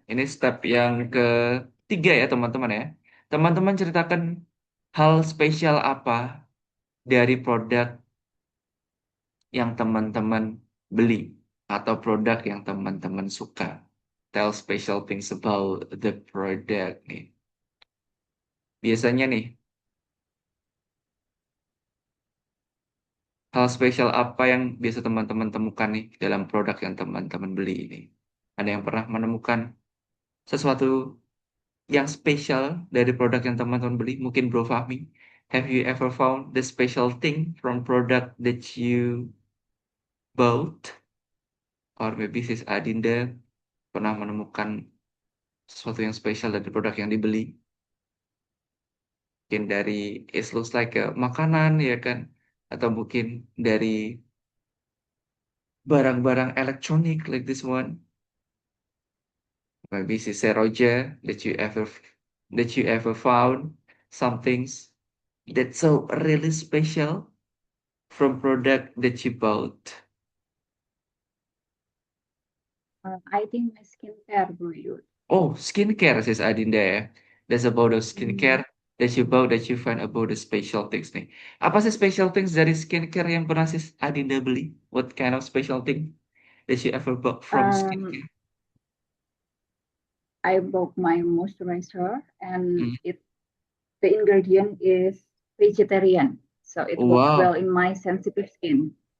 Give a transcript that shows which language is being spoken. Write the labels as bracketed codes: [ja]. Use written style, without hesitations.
[id] Ini step yang ketiga ya teman-teman ya. Teman-teman ceritakan hal spesial apa dari produk yang teman-teman beli atau produk yang teman-teman suka. [en] Tell special things about the product nih. [id] Biasanya nih, hal spesial apa yang biasa teman-teman temukan nih dalam produk yang teman-teman beli ini? Ada yang pernah menemukan sesuatu yang spesial dari produk yang teman-teman beli? Mungkin [en] Bro Fahmi, have you ever found the special thing from product that you bought? Or maybe [id] Sis Adinda pernah menemukan sesuatu yang spesial dari produk yang dibeli? Mungkin dari [en] it looks like [id] makanan ya kan? Atau mungkin dari barang-barang elektronik [en] like this one. Maybe Sister Roger that you ever found some things that's so really special from product that you bought. I think my skincare Buyut. Oh, skincare sis Adinda ya. That's about the Hmm. skincare that you bought that you find about the special things nih. [id] Apa sih [en] special things [id] dari skincare yang pernah sis Adinda beli? [en] What kind of special thing that you ever bought from Um, skincare? I bought my moisturizer, and Hmm. the ingredient is vegetarian, so it works Wow. well in my sensitive skin.